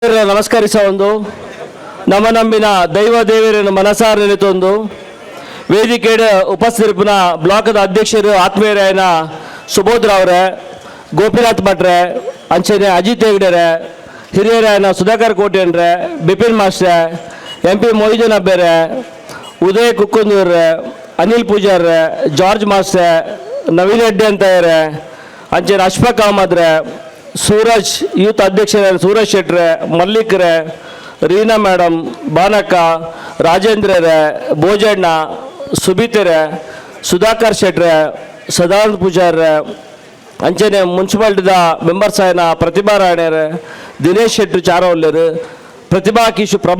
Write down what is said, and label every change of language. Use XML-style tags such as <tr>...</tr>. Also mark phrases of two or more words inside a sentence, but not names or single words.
<tcy>ನಮಸ್ಕರಿಸ ಒಂದು ನಮ್ಮ ನಂಬಿನ ದೈವ ದೇವರನ್ನು ಮನಸಾರ ನೆನೆತೊಂದು ವೇದಿಕೆಯ ಉಪಸ್ಥಿತಿನ ಬ್ಲಾಕದ ಅಧ್ಯಕ್ಷರು ಆತ್ಮೀಯರಾಯನ ಸುಬೋಧ್ ಅವರೇ, ಗೋಪಿನಾಥ್ ಭಟ್ರೆ, ಅಂಚನೆ ಅಜಿತ್ ಹೆಗ್ಡೆರೆ, ಹಿರಿಯರಾಯನ ಸುಧಾಕರ್ ಕೋಟೆನ್ರೆ, ಬಿಪಿನ್ ಮಾಸ್ಟ್ರೆ, MP ಮೊಯ್ದೀನ್ ಅಬ್ಬೇರೆ, ಉದಯ್ ಕುಕ್ಕುಂದೂರ್ರೆ, ಅನಿಲ್ ಪೂಜಾರ್ರೆ, ಜಾರ್ಜ್ ಮಾಸ್ಟ್ರೆ, ನವೀನ್ ರೆಡ್ಡಿ ಅಂತಯ್ರೆ, ಅಂಚನೆ ಅಶ್ಫಾಕ್ ಅಹಮದ್ರೆ, ಸೂರಜ್ ಯೂತ್ ಅಧ್ಯಕ್ಷರೇ ಸೂರಜ್ ಶೆಟ್ರೆ, ಮಲ್ಲಿಕ್ರೆ, ರೀನಾ ಮೇಡಮ್, ಬಾನಕ್ಕ, ರಾಜೇಂದ್ರರೇ, ಭೋಜಣ್ಣ, ಸುಬೀತರೆ, ಸುಧಾಕರ್ ಶೆಟ್ರೆ, ಸದಾನಂದ ಪೂಜಾರ್ರೆ, ಅಂಚನೆ ಮುನ್ಸಿಪಾಲ್ಟಿದ ಮೆಂಬರ್ಸ್ ಆಯ್ನ ಪ್ರತಿಭಾ ರಾಣೆರೆ, ದಿನೇಶ್ ಶೆಟ್ಟಿ ಚಾರೋಲ್ಲೇರು, ಪ್ರಭಾ</tcy>